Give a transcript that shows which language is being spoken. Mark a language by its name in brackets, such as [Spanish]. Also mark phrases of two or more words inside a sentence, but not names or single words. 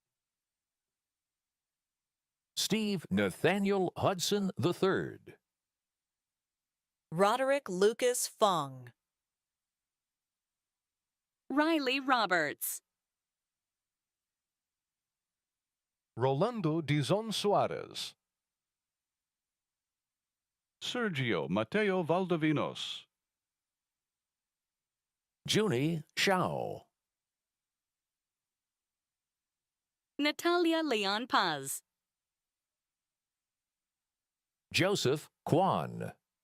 [English] Steve Nathaniel Hudson III. Roderick Lucas Fong. Riley Roberts. Rolando Dizon Suarez. Sergio Mateo Valdovinos. Junie Shao. Natalia Leon Paz. Joseph Kwan.